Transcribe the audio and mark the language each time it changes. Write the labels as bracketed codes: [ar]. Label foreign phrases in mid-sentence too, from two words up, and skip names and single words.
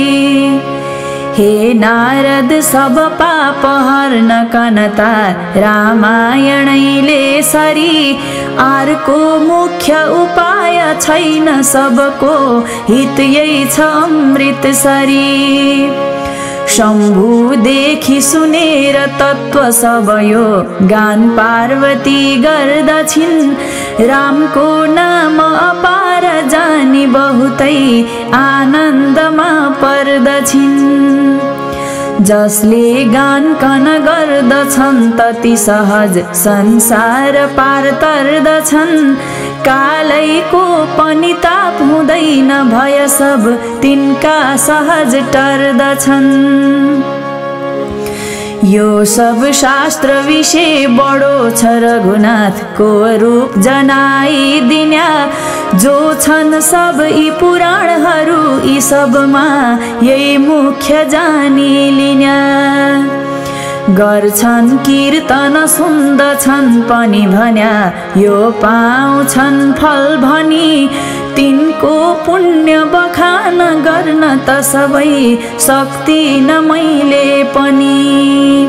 [ne] हे नारद सब पाप हर्न कनता, रामायणैले सरी, अर्को मुख्य उपाय छैन सबको, हित यही छ अमृत सरी। शम्भु देखि सुनेर तत्व सब यो, गान पार्वती गर्दछिन्, रामको नाम अपार जानी बहुतै, आनन्दमा पर्दछिन्। जसले गान कन गर्दछन् तति सहज, संसार पार तर्दछन्, कालैको पनि ताप हुँदैन, भय सब तिनका सहज टर्दछन्। यो सब शास्त्र विषय बडो छ रघुनाथ, को रूप जनाई दिन्या, जो छन् सब यी पुराणहरू, यी सबमा यही मुख्य जानी लिन्या। गर्छन् कीर्तन सुन्दछन् पनि भन्या, यो पाउँछन् फल भनी, तिनको पुण्य बखान गर्न त सबै सक्दिन मैले पनि।